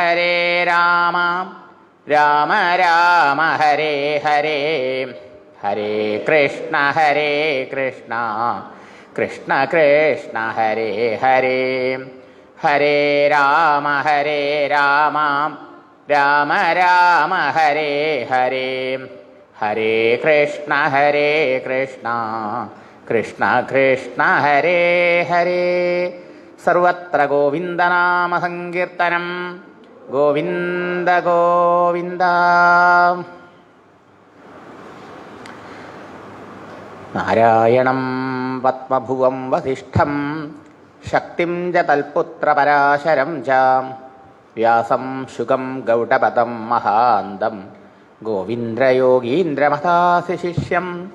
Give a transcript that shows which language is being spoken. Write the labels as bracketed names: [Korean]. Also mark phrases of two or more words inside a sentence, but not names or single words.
[Sanskrit] രാമ ഹരേ ഹരേ ഹരേ കൃഷ്ണ കൃഷ്ണ കൃഷ്ണ ഹരേ ഹരേ ഹരേ രാമ രാമ ഹരേ ഹരേ ഹരേ കൃഷ്ണ കൃഷ്ണ കൃഷ്ണ ഹരേ ഹരേ സർവത്ര ഗോവിന്ദനാമ സങ്കീർത്തനം ഗോവിന്ദ ഗോവിന്ദ. നാരായണം പത്മഭുവം വസിഷ്ഠം ശക്തിം ച തൽപുത്രപരാശരം ച വ്യാസം ശുകം ഗൗഡപദം മഹാന്തം ഗോവിന്ദയോഗീന്ദ്രമഥാസ്യ ശിഷ്യം